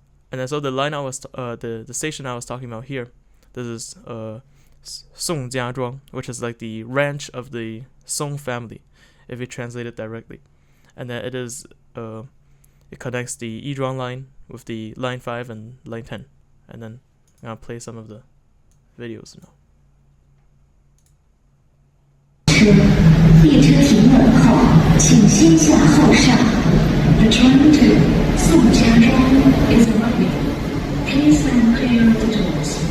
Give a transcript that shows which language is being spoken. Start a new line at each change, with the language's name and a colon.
English: And then so the line the station I was talking about here, this is Songjiazhuang, which is like the ranch of the Song family, if you translate it directly. And then it connects the Yizhuang line with the line 5 and line 10. And then I'm gonna play some of the videos now.
Chinese: 列车停稳后，请先下后上。
English: The train to Songjiazhuang is arriving. Please stand clear of the doors.